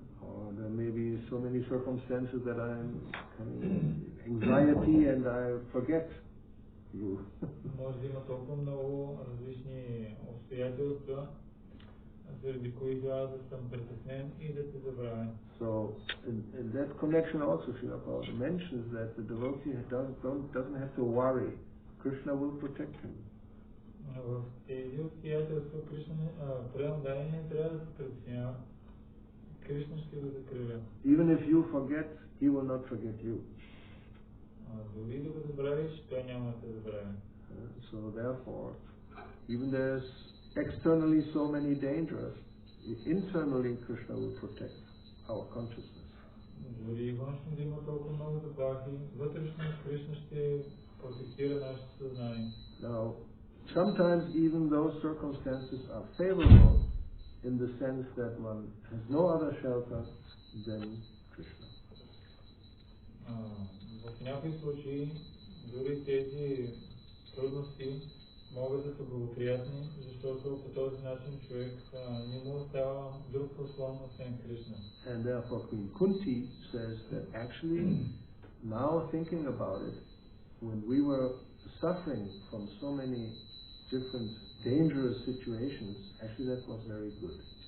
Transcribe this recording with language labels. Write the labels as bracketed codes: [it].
[en] Or there may be so many circumstances that I'm anxiety and I forget you. [bg] Може да има толкова много различни обстоятелства, заради които аз да съм притеснен и да те забравя. [en] So in that connection also Srila Prabhupada mentions that the devotee doesn't have to worry. Krishna will protect him. [bg] В тези обстоятелства предандаен не трябва да се притеснява. Кришна ще го закриля. [en] Even if you forget, he will not forget you. [bg] Дори да го забравиш, той няма да те забрави. [en] So therefore, even there's externally so many dangers, internally Krishna will protect our consciousness. [bg] Дори външно да има толкова много заплахи, вътрешно Кришна ще протектира нашето съзнание. [en] Now, sometimes even those circumstances are favorable in the sense that one has no other shelter than Krishna. [bg] В някои случаи, дори тези трудности могат да са благоприятни, защото по този начин човек не му остава друг послон освен Кришна. [en] And therefore Queen Kunti says that actually, now thinking about it, when we were suffering from so many different dangerous situations, actually that was very good.